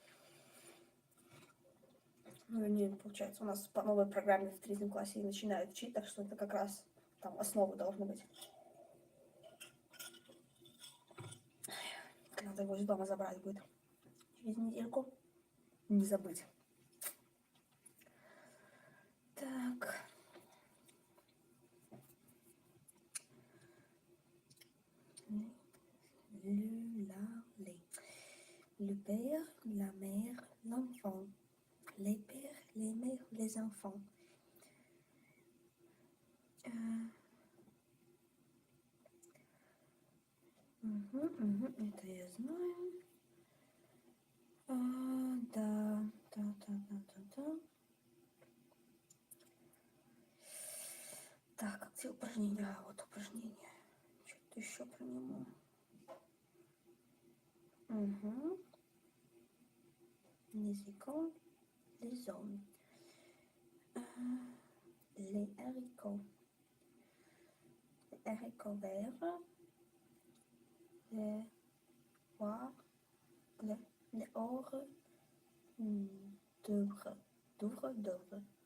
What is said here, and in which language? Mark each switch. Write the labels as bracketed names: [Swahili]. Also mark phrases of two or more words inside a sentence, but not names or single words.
[Russian] Ну, не, получается, у нас по новой программе в 3 классе и начинают учить, так что это как раз там основа должна быть. Надо его из дома забрать будет через недельку. Не забыть. Так. [French] Le père, la mère, l'enfant. Les pères, les mères, les enfants. [Russian] Это я знаю. Да. Так, где упражнения? Вот упражнения. Чуть Что еще про него? Угу. [French] Musical. Les hommes. Les haricots. Les haricots verts. Les poires. Les ors. D'œuvre. D'œuvre.